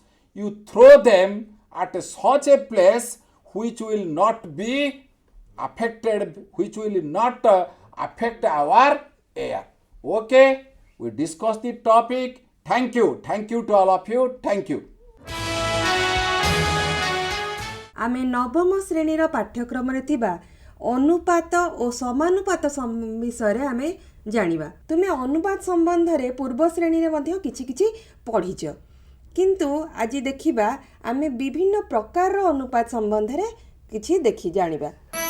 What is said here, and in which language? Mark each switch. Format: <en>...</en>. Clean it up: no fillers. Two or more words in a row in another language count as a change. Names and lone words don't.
<en>You throw them at such a place which will not be affected, which will not affect our air. Okay, we discussed the topic. Thank you to all of you. Thank you.</en> <or>ଆମେ ନବମ ଶ୍ରେଣୀର ପାଠ୍ୟକ୍ରମ ଅନୁପାତ ଔର ସମାନୁପାତ ବିଷୟ ଆମେ ଜାଣିବା। ତୁମେ ଅନୁପାତ ସମ୍ବନ୍ଧ ରେ ପୂର୍ବ ଶ୍ରେଣୀ ରେ ମଧ୍ୟ କିଛି କିଛି ପଢ଼ିଛ, କିନ୍ତୁ ଆଜି ଦେଖିବା ଆମେ ବିଭିନ୍ନ ପ୍ରକାର ଅନୁପାତ ସମ୍ବନ୍ଧ ରେ କିଛି ଦେଖି ଜାଣିବା।</or>